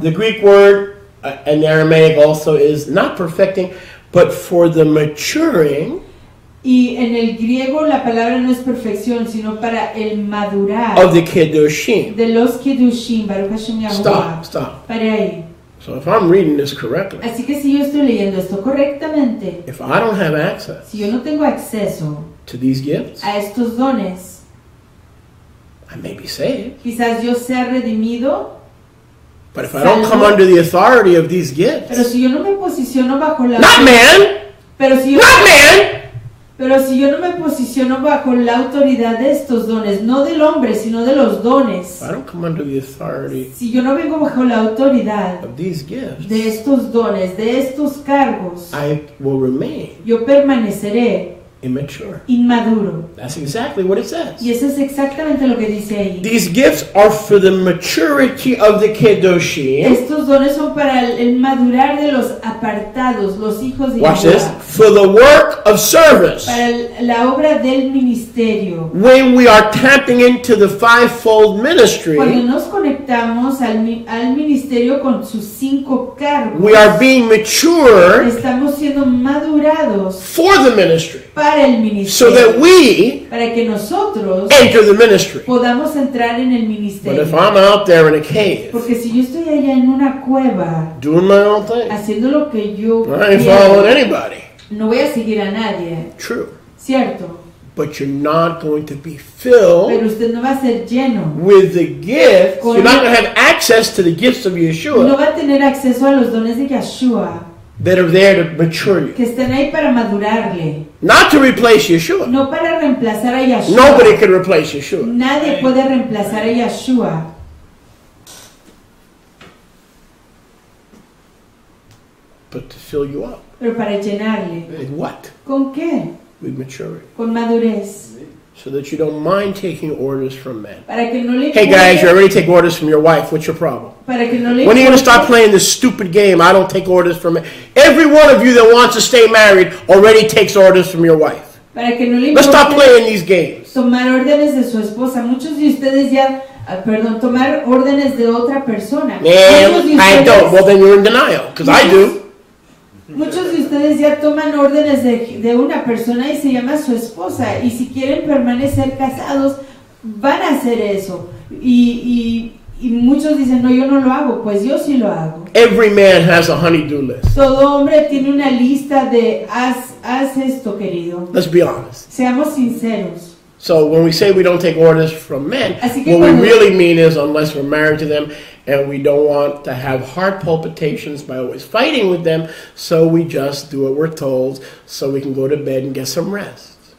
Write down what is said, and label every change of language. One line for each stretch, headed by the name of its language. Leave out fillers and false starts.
English: The Greek word in Aramaic also is not perfecting, but for the maturing
Spanish: Y en el griego la palabra no es perfección, sino para el madurar
English: of the Kiddushim.
Spanish: de los Kiddushim.
Hebrew: Baruch Hashem Yahuwah.
English: Stop.
Spanish: Pare ahí.
English: So if I'm reading this correctly,
Spanish: Así que si yo estoy leyendo esto correctamente,
English: if I don't have access
Spanish: si yo no tengo acceso
English: to these gifts,
Spanish: a estos dones,
English: I may be saved.
Spanish: quizás yo sea redimido,
English: But if I don't come under the authority of these
Spanish: pero
English: gifts,
Spanish: si yo no me posiciono bajo la
English: not man,
Spanish: pero si yo,
English: not man,
Spanish: pero si yo no me posiciono bajo la autoridad de estos dones, no del hombre, sino de los dones,
English: if I don't come under the authority
Spanish: si yo no vengo bajo la autoridad
English: of these gifts,
Spanish: de estos dones, de estos cargos,
English: I will remain
Spanish: yo permaneceré
English: immature.
Spanish: inmaduro.
English: That's exactly what it says.
Spanish: Y eso es exactamente lo que dice ahí.
English: These gifts are for the maturity of the Kiddushim.
Spanish: Estos dones son para el madurar de los apartados, los hijos de
English: Watch this.
Spanish: Yahuwah,
English: For the work of service.
Spanish: para la obra del ministerio.
English: When we are tapping into the fivefold
Spanish: Cuando
English: ministry,
Spanish: nos conectamos al ministerio con sus 5 cargos,
English: we are being matured
Spanish: estamos siendo madurados
English: for the ministry,
Spanish: para el
English: so
Spanish: ministerio,
English: that we
Spanish: para que nosotros
English: enter the ministry.
Spanish: podamos entrar en el
English: But
Spanish: ministerio.
English: if I'm out there in a cave,
Spanish: Porque si yo estoy allá en una cueva
English: doing my own thing,
Spanish: haciendo lo que yo
English: I ain't
Spanish: quiero,
English: following anybody.
Spanish: no voy a seguir a nadie,
English: True.
Spanish: ¿cierto?
English: But you're not going to be filled
Spanish: Pero usted no va a ser lleno,
English: with the gifts. You're not going to have access to the gifts of
Spanish: no
English: Yeshua
Spanish: va a tener acceso a los dones de Yahshua
English: that are there to mature you.
Spanish: que están ahí para madurarle,
English: Not to replace Yeshua.
Spanish: no para reemplazar a Yahshua.
English: Nobody can replace Yeshua.
Spanish: Nadie puede reemplazar a Yahshua,
English: But to fill you up.
Spanish: pero para llenarle.
English: With what?
Spanish: ¿Con qué?
English: With maturity.
Spanish: Con madurez.
English: So that you don't mind taking orders from men.
Spanish: Para que no le
English: Hey guys, you already take orders from your wife. What's your problem?
Spanish: Para que no le
English: When are you going to stop playing this stupid game? I don't take orders from men. Every one of you that wants to stay married already takes orders from your wife.
Spanish: Para que no le
English: Let's stop playing these games.
Spanish: Tomar órdenes de su esposa. Muchos de ustedes ya, tomar órdenes de otra persona.
English: Man, I don't. Well, then you're in denial, because I do.
Spanish: Muchos de ustedes ya toman órdenes de una persona y se llama su esposa. Y si quieren permanecer casados, van a hacer eso. Y muchos dicen, no, yo no lo hago. Pues yo sí lo hago.
English: Every man has a honey-do list.
Spanish: Todo hombre tiene una lista de haz esto, querido.
English: Let's be honest.
Spanish: Seamos sinceros.
English: So when we say we don't take orders from men, what we really mean is unless we're married to them and we don't want to have heart palpitations by always fighting with them, so we just do what we're told so we can go to bed and get some rest.